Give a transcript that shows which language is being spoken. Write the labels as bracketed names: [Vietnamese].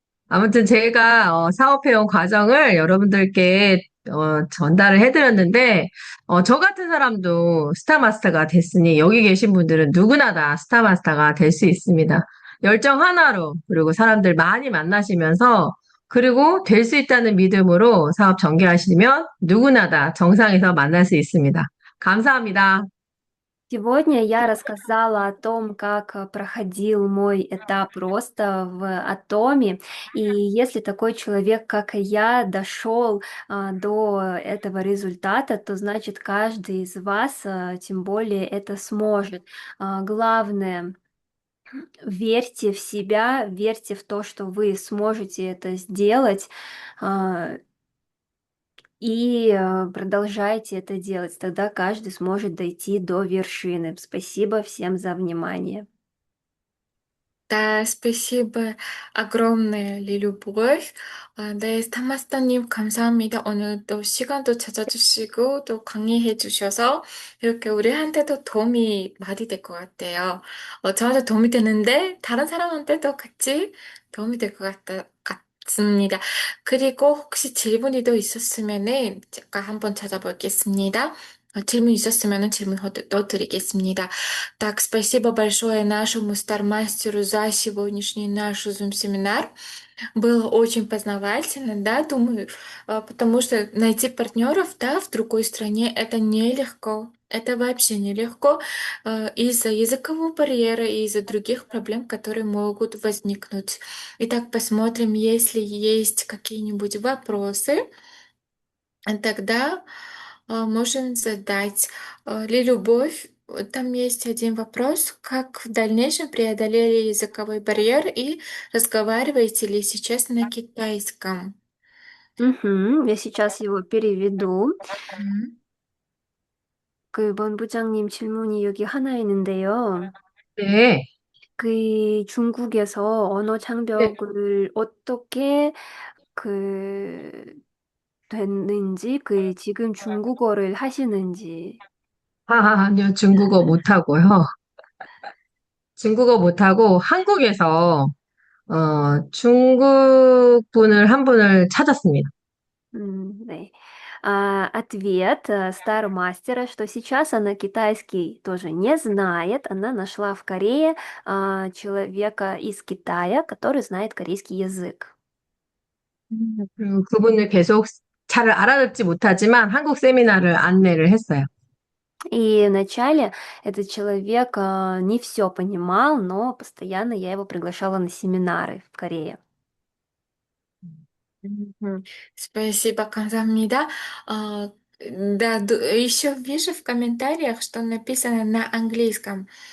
[Korean] 아무튼 제가 사업해온 과정을 여러분들께 전달을 해드렸는데 저 같은 사람도 스타마스터가 됐으니 여기 계신 분들은 누구나 다 스타마스터가 될 수 있습니다. 열정 하나로 그리고 사람들 많이 만나시면서 그리고 될 수 있다는 믿음으로 사업 전개하시면 누구나 다 정상에서 만날 수 있습니다. 감사합니다. [Russian] Сегодня я рассказала о том, как проходил мой этап роста в Атоме. И если такой человек, как и я, дошел до этого результата, то значит каждый из вас, тем более, это сможет. Главное, верьте в себя, верьте в то, что вы сможете это сделать. И продолжайте это делать, тогда каждый сможет дойти до вершины. Спасибо всем за внимание. Да, спасибо огромное, Любовь. [Korean] 네, 스타마스터님 감사합니다. 오늘 또 시간도 찾아주시고 또 강의해 주셔서 이렇게 우리한테도 도움이 많이 될 것 같아요. 저한테 도움이 되는데 다른 사람한테도 같이 도움이 될 것 같습니다. 그리고 혹시 질문이 더 있었으면은 제가 한번 찾아보겠습니다. 질문 있었으면 질문 더 드리겠습니다. [Russian] Так, спасибо большое нашему стармастеру за сегодняшний наш Zoom-семинар. Было очень познавательно, да, думаю, потому что найти партнеров, да, в другой стране это нелегко. Это вообще нелегко из-за языкового барьера и из-за других проблем, которые могут возникнуть. Итак, посмотрим, если есть какие-нибудь вопросы. Тогда можем задать. Любовь, там есть один вопрос. Как в дальнейшем преодолели языковой барьер и разговариваете ли сейчас на китайском? Я сейчас его переведу. 음. [Korean] 그 본부장님 질문이 여기 하나 있는데요. 네. 그 중국에서 언어 장벽을 어떻게 그 됐는지, 그 지금 중국어를 하시는지. 아니요, 중국어 못하고요. 중국어 못하고 한국에서 중국 분을 한 분을 찾았습니다. [Russian] Да. Ответ Star мастера, что сейчас она китайский тоже не знает. Она нашла в Корее человека из Китая, который знает корейский язык. [Korean] 그리고 그분을 계속 잘 알아듣지 못하지만 한국 세미나를 안내를 했어요. [Russian] И вначале этот человек не все понимал, но постоянно я его приглашала на семинары в Корее. Мгм. Спасибо, [Korean] 감사합니다. [Russian] Да, еще вижу в комментариях, что написано на английском.